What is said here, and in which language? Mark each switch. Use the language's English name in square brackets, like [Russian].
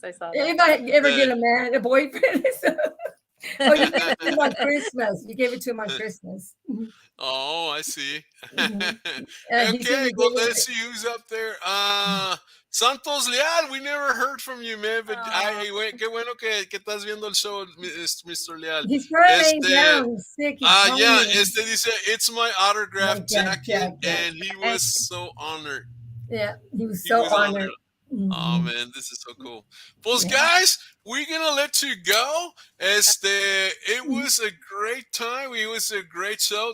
[English] I saw that. If I ever get a boyfriend. You gave it to him on Christmas. You gave it to him on Christmas. Oh, I see. Okay, well, let's see who's up there. Santos Leal, we never heard from you, man. [Spanish] But qué bueno que estás viendo el show, Mr. [English] Leal. He's running down, sick. Dice, it's my autograph jacket, and he was so honored. Yeah, he was so honored. Oh Mhm. man, this is so cool. Pues Yeah. guys, we're gonna let you go. It was a great time. It was a great show,